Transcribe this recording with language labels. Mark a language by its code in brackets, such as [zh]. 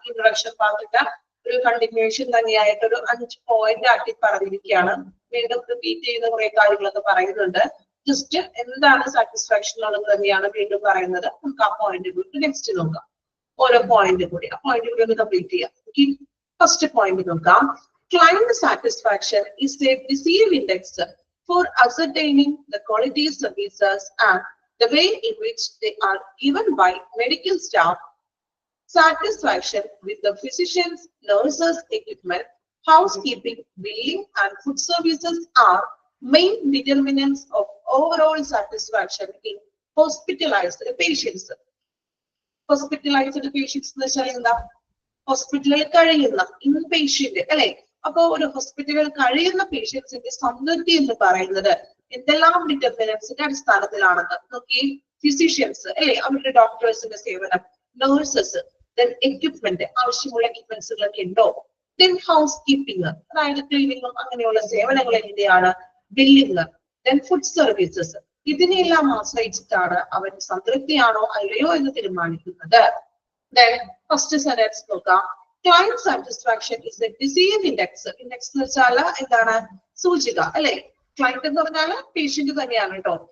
[ml] Introduction ഭാഗത്തിന്റെ ഒരു continuation തന്നെയായിട്ട് ഒരു 5 പോയിന്റ് ആക്കി പറഞ്ഞിരിക്കുകയാണ്. വീണ്ടും റിപ്പീറ്റ് ചെയ്യുന്ന കുറെ കാര്യങ്ങളൊക്കെ പറയുന്നുണ്ട്. ജസ്റ്റ് എന്താണ് സാറ്റിസ്ഫാക്ഷൻ എന്നുള്ളത് തന്നെയാണ് വീണ്ടും പറയുന്നത്. നമുക്ക് ആ പോയിന്റ് കൂടി നെക്സ്റ്റ് നോക്കാം. ഓരോ പോയിന്റ് കൂടി ആ പോയിന്റ് കൂടി ഒന്ന് കംപ്ലീറ്റ് ചെയ്യാം. ഫസ്റ്റ് പോയിന്റ് നോക്കാം. [en] Client satisfaction is a decisive index for ascertaining the quality services and the way in which they are given by medical staff. Satisfaction with the physicians, nurses, equipment, housekeeping, billing, and food services are main determinants of overall satisfaction in hospitalized patients. [ml] Hospitalized patients എന്ന് വെച്ചാൽ എന്താ? ഹോസ്പിറ്റലിൽ കഴിയുന്ന inpatient അല്ലെ? അപ്പൊ ഒരു ഹോസ്പിറ്റലിൽ കഴിയുന്ന പേഷ്യൻസിന്റെ സംതൃപ്തി എന്ന് പറയുന്നത് എന്തെല്ലാം ഡിറ്റർമിനൻസിന്റെ അടിസ്ഥാനത്തിലാണെന്ന് നോക്കി. ഫിസിഷ്യൻസ് അല്ലെ, അവരുടെ ഡോക്ടേഴ്സിന്റെ സേവനം, നഴ്സസ്, ദെൻ എക്യുപ്മെന്റ്, ആവശ്യമുള്ള എക്യുപ്മെന്റ്സുകളൊക്കെ ഉണ്ടോ, ദെൻ ഹൗസ് കീപ്പിംഗ് അതായത് ക്ലീനിങ്ങും അങ്ങനെയുള്ള സേവനങ്ങൾ എന്തിനാണ്, ബില്ലിംഗ്, ദെൻ ഫുഡ് സർവീസസ്, ഇതിനെല്ലാം ആശ്രയിച്ചിട്ടാണ് അവർ സംതൃപ്തിയാണോ അല്ലയോ എന്ന് തീരുമാനിക്കുന്നത്. [en] Then first sentence [ml] നോക്കാം. [en] Client satisfaction is a decisive index. [ml] Index എന്ന് വെച്ചാൽ എന്താണ്? സൂചിക അല്ലെ? ക്ലയന്റ് എന്ന് പറഞ്ഞാൽ പേഷ്യന്റ് തന്നെയാണ് കേട്ടോ.